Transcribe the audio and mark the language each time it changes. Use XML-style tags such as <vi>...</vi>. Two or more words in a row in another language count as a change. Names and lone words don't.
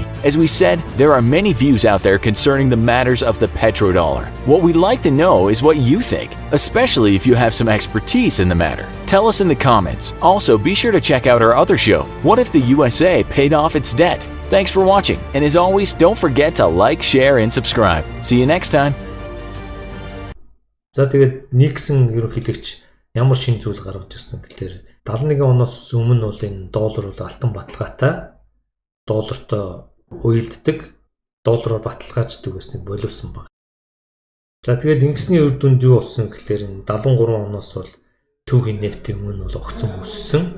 <en>As we said, there are many views out there concerning the matters of the petrodollar. What we'd like to know is what you think, especially if you have some expertise in the matter. Tell us in the comments. Also, be sure to check out our other show, What If the USA Paid Off Its Debt? Thanks for watching, and as always, don't forget to like, share, and subscribe. See you next time.</en> <mn>За тэгээд Никсон ерөнхийлөгч ямар шин зүйл гаргаж ирсэн гэхээр 71 оноос өмнө бол энэ доллар бол алтан баталгаатай доллартай уйлддаг, доллараар баталгааждаг гэснийг боловсон баг. За тэгээд ингэсний үр дүнд юу болсон гэхээр энэ 73 оноос бол түүхийн нефтийн өмнө бол огцом өссөн.</mn>